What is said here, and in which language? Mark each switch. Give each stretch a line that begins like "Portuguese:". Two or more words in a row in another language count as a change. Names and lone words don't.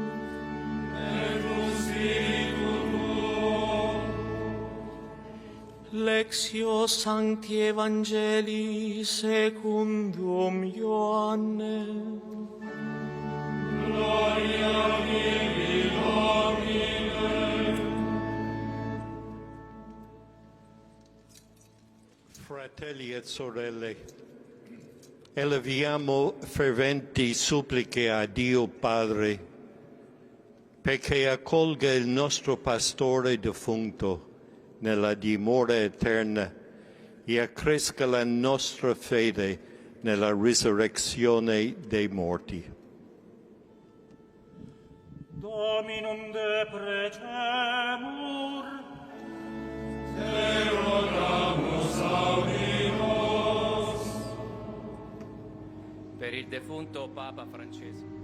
Latin: Et cum spiritu tuo. Lectio Sancti Evangelii secundum Ioannem. Gloria tibi, Domine.
Italian: Fratelli e sorelle, eleviamo ferventi suppliche a Dio Padre perché accolga il nostro pastore defunto nella dimora eterna e accresca la nostra fede nella risurrezione dei morti.
Latin: Dominum de precemur, Te rogamus audimus.
Italian: Per il defunto Papa Francesco.